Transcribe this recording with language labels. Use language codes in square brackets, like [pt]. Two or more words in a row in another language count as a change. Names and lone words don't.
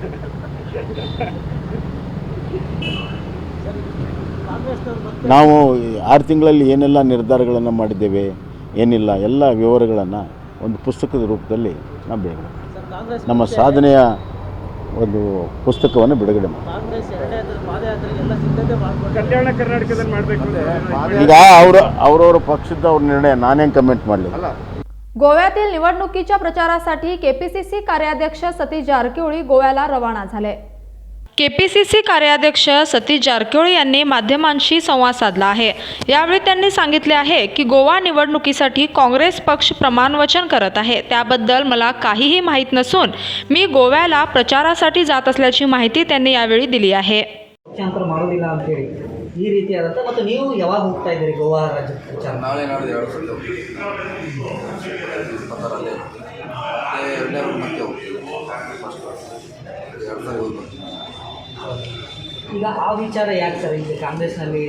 [kn] ನಾವು 6 ತಿಂಗಳಲ್ಲಿ ಏನೆಲ್ಲ ನಿರ್ಧಾರಗಳನ್ನು ಮಾಡಿದ್ದೇವೆ, ಏನಿಲ್ಲ, ಎಲ್ಲ ವಿವರಗಳನ್ನು ಒಂದು ಪುಸ್ತಕದ ರೂಪದಲ್ಲಿ ನಾವು ಬಿಡುಗಡೆ ಮಾಡ್ತೀವಿ. ನಮ್ಮ ಸಾಧನೆಯ ಒಂದು ಪುಸ್ತಕವನ್ನು ಬಿಡುಗಡೆ ಮಾಡಿ. ಕಲ್ಯಾಣ ಕರ್ನಾಟಕದಲ್ಲಿ ಮಾಡಬೇಕು. ಈಗ ಅವರವರ ಪಕ್ಷದ ಅವ್ರ ನಿರ್ಣಯ, ನಾನೇನು ಕಮೆಂಟ್ ಮಾಡಲಿ. [mr] गोव्यातील निवडणुकीच्या प्रचारासाठी KPCC कार्याध्यक्ष सतीश जारकिहोळी गोव्याला रवाना झाले. KPCC कार्याध्यक्ष सतीश जारकिहोळी यांनी माध्यमांशी संवाद साधला आहे. यावेळी त्यांनी सांगितले आहे की गोवा निवडणुकीसाठी काँग्रेस पक्ष प्रमाणवचन करत आहे. त्याबद्दल मला काहीही माहीत नसून मी गोव्याला प्रचारासाठी जात असल्याची माहिती त्यांनी यावेळी दिली आहे. [kn] ಪಕ್ಷಾಂತರ ಮಾಡೋದಿಲ್ಲ ಅಂತೇಳಿ ಈ ರೀತಿಯಾದಂಥ. ಮತ್ತು ನೀವು ಯಾವಾಗ ಹೋಗ್ತಾ ಇದ್ದೀರಿ ಗೋವಾ ರಾಜ್ಯಕ್ಕೆ ಪ್ರಚಾರ? ನಾಳೆ ನಾಡಿದ್ದು 2 ಸಲ ಹೋಗ್ತೀವಿ. 26ರಲ್ಲಿ ಮತ್ತೆ 2ನೇ ಮತ್ತೆ ಹೋಗ್ತೀವಿ. 2 ಸಲ ಹೋಗಿ ಬರ್ತೀವಿ. ಈಗ ಆ ವಿಚಾರ ಯಾಕೆ ಸರ್ ಈಗ ಕಾಂಗ್ರೆಸ್ನಲ್ಲಿ